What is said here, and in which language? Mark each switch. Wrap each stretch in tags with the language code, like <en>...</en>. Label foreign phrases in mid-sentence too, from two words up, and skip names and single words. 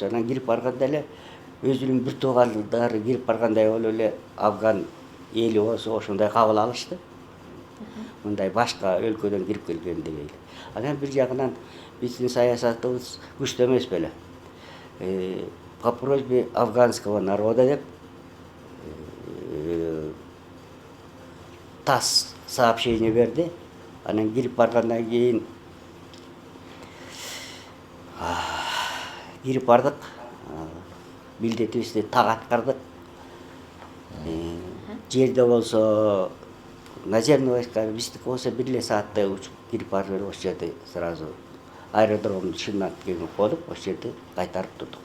<ky>Анан кирип барганда эле өзүнүн бир туугандары кирип баргандай болуп эле афган эли болсо ошондой кабыл алышты. Мындай башка өлкөдөн кирип келген дегейле. Анан бир жагынан биздин саясатыбыз күчтүү эмес беле.</ky> <ru>по просьбе афганского народа деп ТАСС сообщение берди.</ru> <ky>Анан кирип баргандан кийин кирип бардык. Милдетибизди так аткардык. Жерде болсо</ky> <ru>наземный войска</ru> <ky>биздики болсо 1 эле саатта учуп кирип барып эле ошол жерде сразу аэродромдун шынына келип коюп ошол жерде кайтарып турдук.</ky>